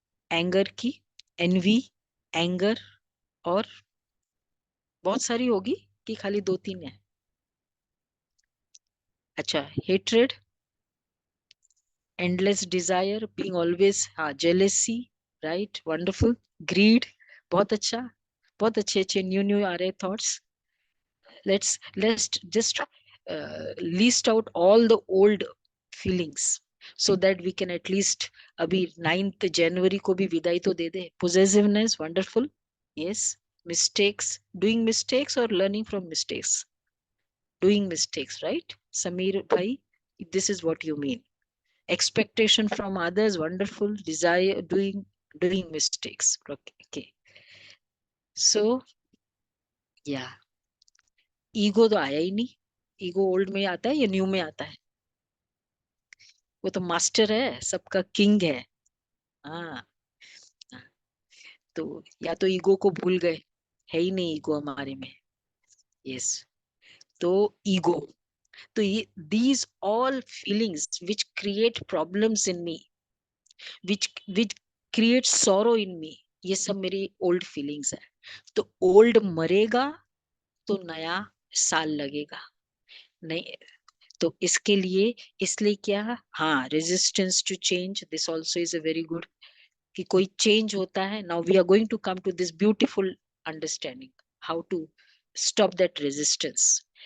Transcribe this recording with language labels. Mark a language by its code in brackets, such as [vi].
[hi] Anger की, N V, anger, और बहुत सारी होगी कि खाली 2-3 है? अच्छा, [en] hatred, endless desire, being always, [hi] हाँ, [en] jealousy, right, wonderful, greed, [hi] बहुत अच्छा, बहुत अच्छे अच्छे [en] new new [hi] आ रहे [en] Thoughts. let's just list out all the old feelings so that we can at least [hi] अभी 9th January को भी विदाई तो दे दे। [en] Possessiveness, wonderful, yes. Mistakes, doing mistakes or learning from mistakes? Doing mistakes, right? Sameer भाई, this is what you mean. Expectation from others, wonderful. Desire, doing mistakes. Okay. So yeah, [hi] ego तो आया ही नहीं. Ego old में आता है या new में आता है? वो तो मास्टर है, सबका किंग है. हाँ. तो या तो ईगो को भूल गए, है ही नहीं ईगो हमारे में. [en] Yes. [hi] तो ईगो, तो ये [en] these all feelings which create problems in me, which create sorrow in me, [hi] ये सब मेरी [en] Old feelings है. [hi] तो ओल्ड मरेगा तो नया साल लगेगा. नहीं, तो इसके लिए, इसलिए क्या, हाँ, [en] resistance to change, this also is a very good, [hi] कि कोई चेंज होता है. [en] Now we are going to come to this beautiful understanding how to stop that resistance.